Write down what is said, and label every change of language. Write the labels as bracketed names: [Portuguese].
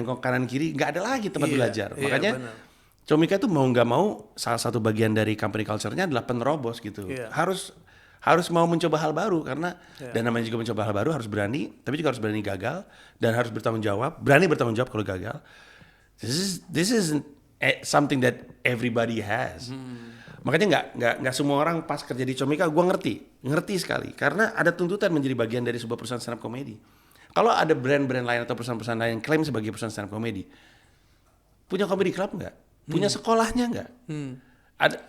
[Indonesian] Nengok kanan kiri, nggak ada lagi tempat belajar. Makanya Comika itu mau nggak mau salah satu bagian dari company culture-nya adalah penerobos gitu. Harus mau mencoba hal baru karena dan namanya juga mencoba hal baru harus berani, tapi juga harus berani gagal dan harus bertanggung jawab. Berani bertanggung jawab kalau gagal. [English] This isn't something that everybody has. [Indonesian] Makanya nggak semua orang pas kerja di Comika gue ngerti sekali karena ada tuntutan menjadi bagian dari sebuah perusahaan stand up comedy. Kalau ada brand-brand lain atau perusahaan-perusahaan lain yang klaim sebagai perusahaan stand up comedy, punya comedy club nggak? Punya sekolahnya nggak? Ada